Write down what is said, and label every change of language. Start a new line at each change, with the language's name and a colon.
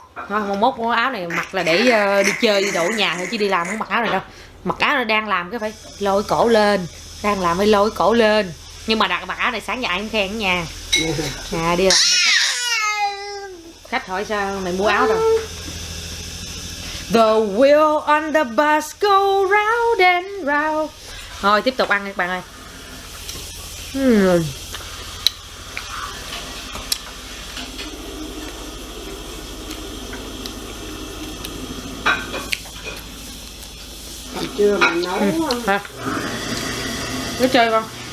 Vietnamese: Đó, mốt cái áo này mặc là để đi chơi đi đổ nhà thôi chứ đi làm không mặc áo này đâu. Mặc áo này đang làm cái phải lôi cổ lên, đang làm phải lôi cổ lên. Nhưng mà đặt mặc áo này sáng giờ ai cũng khen ở nhà. Đi làm khách hỏi sao mày mua áo đâu.
English: The wheel on the bus go round and round.
Vietnamese: Thôi tiếp tục ăn các bạn ơi. Chưa mà nấu hả? Nó chơi con